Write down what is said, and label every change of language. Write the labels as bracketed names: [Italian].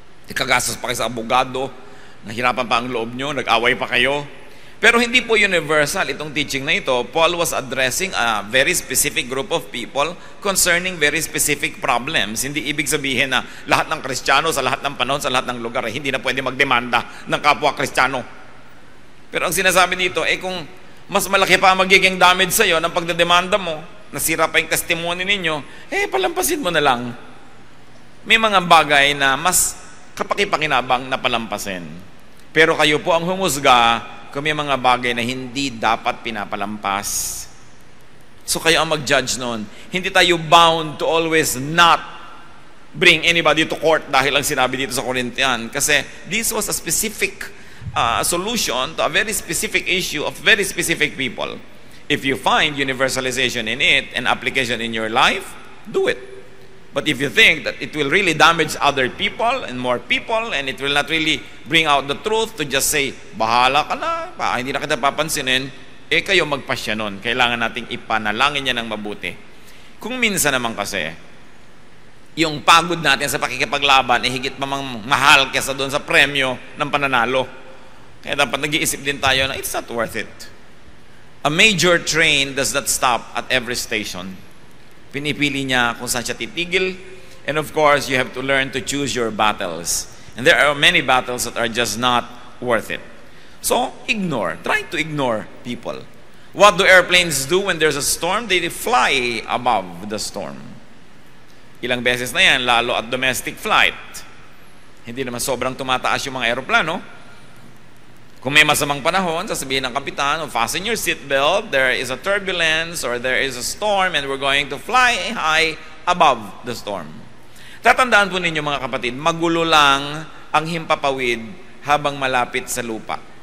[Filipino] Ikagastos pa kayo sa abogado, nahirapan pa ang loob nyo, nag-away pa kayo. Pero hindi po universal itong teaching na ito. [English] Paul was addressing a very specific group of people concerning very specific problems. [Filipino] Hindi ibig sabihin na lahat ng Kristiyano sa lahat ng panahon, sa lahat ng lugar, hindi na pwede magdemanda ng kapwa Kristiyano. Pero ang sinasabi dito, kung mas malaki pa ang magiging damage sa'yo ng pagdedemanda mo, nasira pa yung testimony ninyo, palampasin mo na lang. May mga bagay na mas kapakipakinabang na palampasin. Pero kayo po ang humusga kung may mga bagay na hindi dapat pinapalampas. So kayo ang mag-judge noon. Hindi tayo [English] bound to always not bring anybody to court [Filipino] dahil ang sinabi dito sa Corinthian. [English] Kasi this was a specific solution to a very specific issue of very specific people. If you find universalization in it and application in your life, do it. But if you think that it will really damage other people and more people and it will not really bring out the truth to just say, [Filipino] bahala ka na, hindi na kita papansinin, kayo magpasya nun. Kailangan nating ipanalangin niya ng mabuti. Kung minsan naman kasi, yung pagod natin sa pakikipaglaban higit mamang mahal kesa doon sa premyo ng pananalo. Kaya dapat nag-iisip din tayo na [English] it's not worth it. A major train does not stop at every station. [Filipino] Pinipili niya kung saan siya titigil. [English] And of course, you have to learn to choose your battles. And there are many battles that are just not worth it. So, ignore. Try to ignore people. What do airplanes do when there's a storm? They fly above the storm. [Filipino] Ilang beses na yan, lalo at [English] domestic flight. [Filipino] Hindi naman sobrang tumataas yung mga aeroplano. Kung may masamang panahon, sasabihin ng kapitan, [English] fasten your seatbelt, there is a turbulence or there is a storm and we're going to fly high above the storm. [Filipino] Tatandaan po ninyo mga kapatid, magulo lang ang himpapawid habang malapit sa lupa.